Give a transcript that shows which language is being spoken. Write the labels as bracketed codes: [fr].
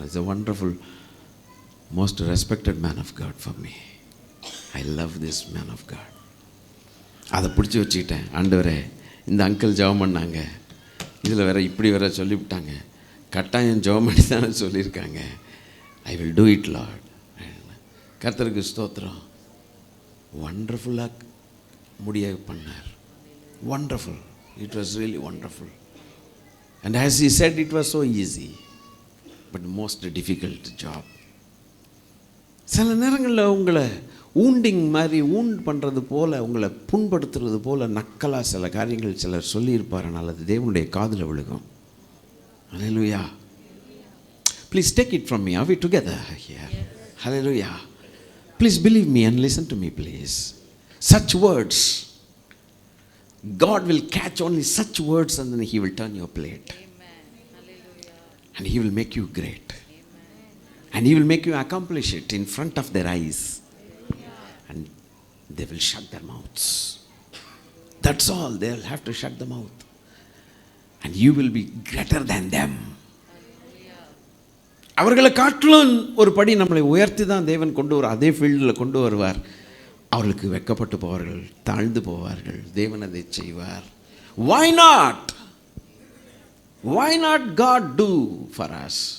[en] He's a wonderful, most respected man of God for me. I love this man of God. [ta] அதை பிடிச்சி வச்சுக்கிட்டேன். ஆண்டவரே, இந்த uncle ஜெபம் பண்ணாங்க, இதில் வேறு இப்படி வேற சொல்லிவிட்டாங்க, கட்டாயம் ஜெபம் பண்ணி தானே சொல்லியிருக்காங்க. [en] I will do it Lord. [ta] கர்த்தருக்கு ஸ்தோத்திரம். வண்டர்ஃபுல்லாக முடிய பண்ணார். wonderful. [en] It was really wonderful. And as he said, it was so easy, but most difficult job. [ta] சில நேரங்களில் உங்களை மாதிரி பண்ணுறது போல், உங்களை புண்படுத்துறது போல் நக்கலாக சில காரியங்கள் சிலர் சொல்லியிருப்பார்கள். அது தேவனுடைய காதில் விழுகும். [en] Hallelujah. Please take it from me. Are we together here? Hallelujah. Please believe me and listen to me, please. Such words, God will catch only such words and then He will turn your plate. Amen. Hallelujah. And He will make you great. Amen. And He will make you accomplish it in front of their eyes. Hallelujah. And they will shut their mouths. That's all. They will have to shut the mouth. And you will be greater than them. [ta] அவர்களை காட்டிலும் ஒரு படி நம்மளை உயர்த்தி தான் தேவன் கொண்டு வர, அதே ஃபீல்டில் கொண்டு வருவார். அவர்களுக்கு வெட்கப்பட்டு போவார்கள், தாழ்ந்து போவார்கள். தேவன் அதை செய்வார். [en] Why not? Why not God do for us?